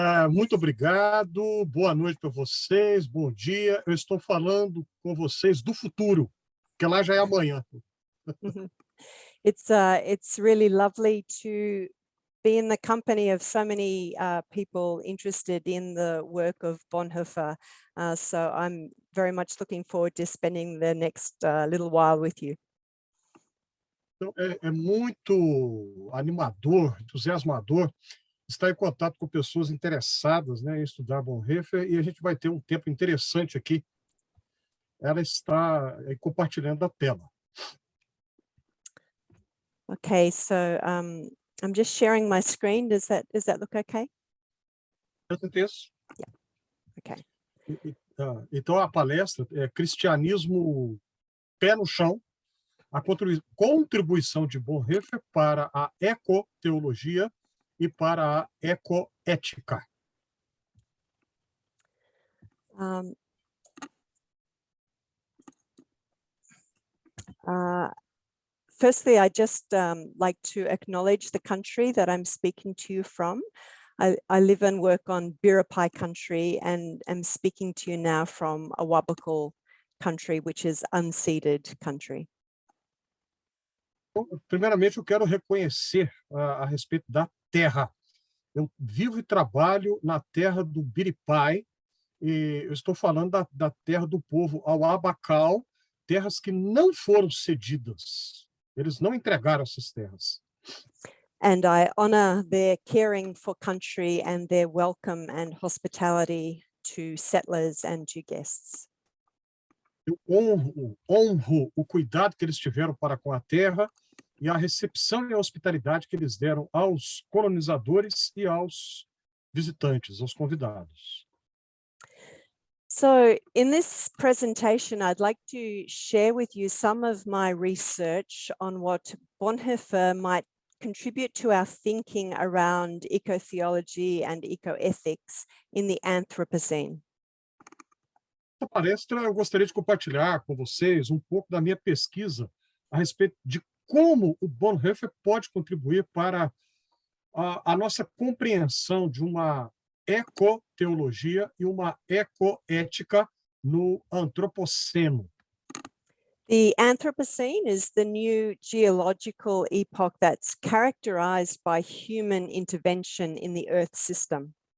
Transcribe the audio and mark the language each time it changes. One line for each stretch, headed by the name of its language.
Portuguese: Muito obrigado, boa noite para vocês, bom dia. Eu estou falando com vocês do futuro, que lá já é amanhã.
English: It's really lovely to be in the company of so many people interested in the work of Bonhoeffer. So I'm very much looking forward to spending the next little while with you.
Portuguese: Então, é muito animador, entusiasmador estar em contato com pessoas interessadas, né, em estudar Bonhoeffer, e a gente vai ter um tempo interessante aqui. Ela está compartilhando a tela.
English: Okay, so I'm just sharing my screen. Does that look okay?
Portuguese: Isso.
English: Yeah. Okay.
Portuguese: Então a palestra é Cristianismo Pé no Chão, a contribuição de Bonhoeffer para a ecoteologia e para a ecoética.
English: Firstly, I just like to acknowledge the country that I'm speaking to you from. I live and work on Biripi country and am speaking to you now from Awabakal country, which is unceded country.
Portuguese: Primeiramente, eu quero reconhecer a respeito da terra. Eu vivo e trabalho na terra do Biripi, e eu estou falando da terra do povo Awabakal, terras que não foram cedidas. Eles não entregaram essas terras.
English: And I honor their caring for country and their welcome and hospitality to settlers and to guests.
Portuguese: Eu honro o cuidado que eles tiveram para com a terra e a recepção e a hospitalidade que eles deram aos colonizadores e aos visitantes, aos convidados.
English: So in this presentation, I'd like to share with you some of my research on what Bonhoeffer might contribute to our thinking around ecotheology and ecoethics in the Anthropocene.
Portuguese: Nessa palestra, eu gostaria de compartilhar com vocês um pouco da minha pesquisa a respeito de como o Bonhoeffer pode contribuir para a nossa compreensão de uma ecoteologia e uma ecoética no antropoceno.
English: The Anthropocene is the new geological epoch that's characterized by human intervention in the Earth system.